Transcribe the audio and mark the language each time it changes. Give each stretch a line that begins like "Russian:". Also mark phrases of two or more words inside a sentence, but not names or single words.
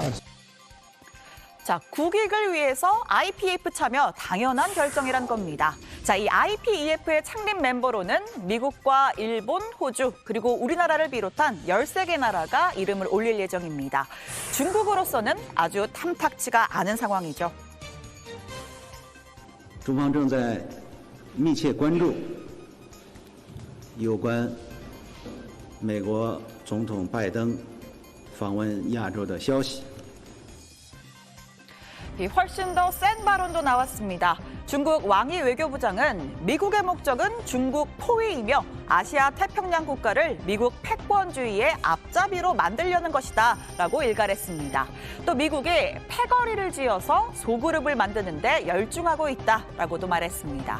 Korean: 자, 국익을 위해서 IPEF 참여 당연한 결정이란 겁니다. 자, 이 IPEF의 창립 멤버로는 미국과 일본, 호주, 그리고 우리나라를 비롯한 13개 나라가 이름을 올릴 예정입니다. 중국으로서는 아주 탐탁치가 않은 상황이죠.
Chinese: 中方正在密切关注有关美国总统拜登访问亚洲的消息。
Korean: 훨씬 더 센 발언도 나왔습니다. 중국 왕이 외교부장은 미국의 목적은 중국 포위이며 아시아 태평양 국가를 미국 패권주의의 앞잡이로 만들려는 것이다 라고 일갈했습니다. 또 미국이 패거리를 지어서 소그룹을 만드는 데 열중하고 있다라고도 말했습니다.